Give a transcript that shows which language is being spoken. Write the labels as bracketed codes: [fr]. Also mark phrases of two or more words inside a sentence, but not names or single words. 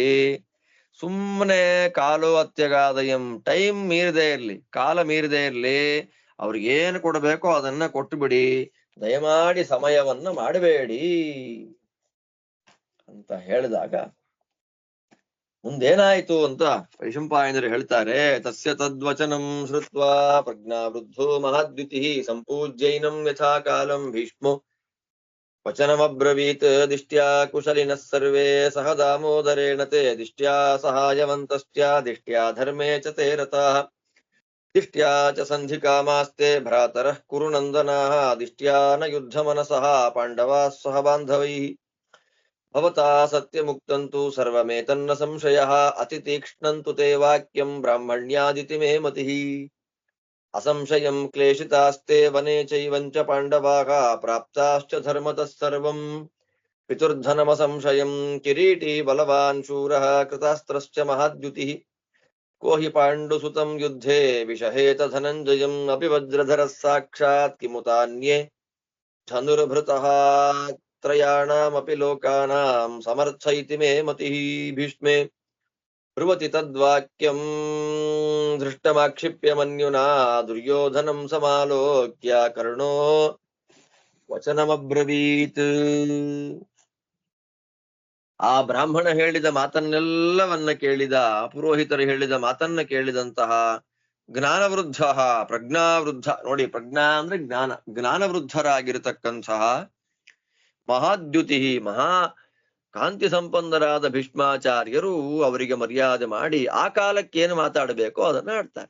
[kn] ಸುಮ್ಮನೆ ಕಾಲು ಅತ್ಯಗಾದಯಂ, ಟೈಮ್ ಮೀರದೆ ಇರ್ಲಿ, ಕಾಲ ಮೀರದೆ ಇರ್ಲಿ, ಅವ್ರಿಗೇನು ಕೊಡಬೇಕೋ ಅದನ್ನ ಕೊಟ್ಟು ಬಿಡಿ, ದಯಮಾಡಿ ಸಮಯವನ್ನ ಮಾಡಬೇಡಿ ಅಂತ ಹೇಳಿದಾಗ ಮುಂದೇನಾಯ್ತು ಅಂತ ವೈಶಂಪಾಯನರು ಹೇಳ್ತಾರೆ. [sa] ತಸ್ಯ ತದ್ವಚನಂ ಶ್ರುತ್ವಾ ಪ್ರಜ್ಞಾವೃದ್ಧೋ ಮಹಾದ್ಯುತಿ ಸಂಪೂಜ್ಯೈನಂ ಯಥಾ ಕಾಲಂ ಭೀಷ್ಮೋ ವಚನಮಬ್ರವೀತ್. ದಿಷ್ಟ್ಯಾ ಕುಶಲಿನಃ ಸರ್ವೇ ಸಹ ದಾಮೋದರೇಣ ತೇ ದಿಷ್ಟ್ಯಾ ಸಹಾಯವಂತಶ್ಚ ದಿಷ್ಟ್ಯಾ ಧರ್ಮೇ ಚ ತೇ ರತಾಃ ದಿಷ್ಟ್ಯಾ ಚ ಸಂಧಿಕಾಮಾಸ್ತೆ ಭ್ರಾತರಃ ಕುರು ನಂದನಾಃ ದಿಷ್ಟ್ಯಾ ನ ಯುದ್ಧಮನಸಃ ಪಾಂಡವಾಃ ಸಹ ಬಾಂಧವೈಃ. ಭವತಾ ಸತ್ಯಮುಕ್ತಂತು ಸರ್ವಮೇತನ್ನ ಸಂಶಯಃ ಅತಿತೀಕ್ಷ್ಣಂತು ತೇ ವಾಕ್ಯಂ ಬ್ರಾಹ್ಮಣ್ಯಾದಿತಿ ಮೇ ಮತಿಃ. ಅಸಂಶಯಂ ಕ್ಲೇಶಿತಾಸ್ತೆ ವನೆ ಚೈವಂಚ ಪಾಂಡವಾಃ ಪ್ರಾಪ್ತಾಶ್ಚ ಧರ್ಮತಃ ಸರ್ವಂ ಪಿತುರ್ಧನಮಸಂಶಯಂ. ಕಿರೀಟಿ ಬಲವಾನ್ ಶೂರಃ ಕೃತಾಸ್ತ್ರಶ್ಚ ಮಹಾದ್ಯುತಿಃ. ಕೋ ಹಿ ಪಾಂಡುಸುತಂ ಯುದ್ಧೇ ವಿಷಹೇತ ಧನಂಜಯಂ ಅಪಿ ವಜ್ರಧರಃ ಸಾಕ್ಷಾತ್ ಕಿಮುತಾನ್ಯೇ ಧನುರ್ಭೃತಃ ತ್ರಯಾಣಾಮಪಿ ಲೋಕಾನಾಂ ಸಮರ್ಥ ಇತಿ ಮೇ ಮತಿಃ. ಭೀಷ್ಮೇ ಬ್ರುವತಿ ತದ್ವಾಕ್ಯಂ ಧೃಷ್ಟಮಾಕ್ಷಿಪ್ಯ ಮನ್ಯುನಾ ದುರ್ಯೋಧನಂ ಸಮಾಲೋಕ್ಯ ಕರ್ಣೋ ವಚನಮಬ್ರವೀತ್. [kn] ಆ ಬ್ರಾಹ್ಮಣ ಹೇಳಿದ ಮಾತನ್ನೆಲ್ಲವನ್ನ ಕೇಳಿದ, ಪುರೋಹಿತರು ಹೇಳಿದ ಮಾತನ್ನ ಕೇಳಿದಂತಹ ಜ್ಞಾನವೃದ್ಧ, ಪ್ರಜ್ಞಾವೃದ್ಧ, ನೋಡಿ ಪ್ರಜ್ಞಾ ಅಂದ್ರೆ ಜ್ಞಾನ, ಜ್ಞಾನವೃದ್ಧರಾಗಿರತಕ್ಕಂತಹ ಮಹಾದ್ಯುತಿ, ಮಹಾ ಕಾಂತಿ ಸಂಪನ್ನರಾದ ಭೀಷ್ಮಾಚಾರ್ಯರು ಅವರಿಗೆ ಮರ್ಯಾದೆ ಮಾಡಿ ಆ ಕಾಲಕ್ಕೇನು ಮಾತಾಡಬೇಕೋ ಅದನ್ನ ಆಡ್ತಾರೆ.